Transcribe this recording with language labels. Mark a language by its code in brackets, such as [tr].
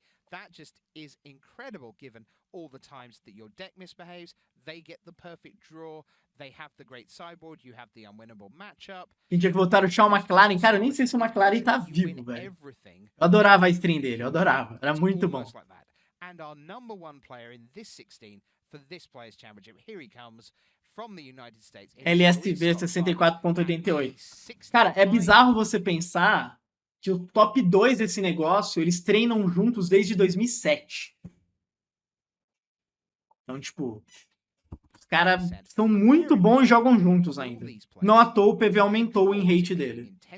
[en] That just is incredible given all the times that your deck misbehaves, they get the perfect draw, they have the great sideboard, you have the unwinnable matchup. [pt] A gente tinha que voltar o Sean McLaren. Cara, eu nem sei se o McLaren tá vivo, velho. Eu adorava a stream dele, eu adorava. Era muito bom. [en] And our number 1 player in this 16 for this Players Championship, here he comes from the United States. LSV 64,88. [pt] Cara, é bizarro você pensar que o top 2 desse negócio, eles treinam juntos desde 2007. Então, tipo, os caras são muito bons e jogam juntos ainda. Não à toa o PV aumentou o in-rate dele.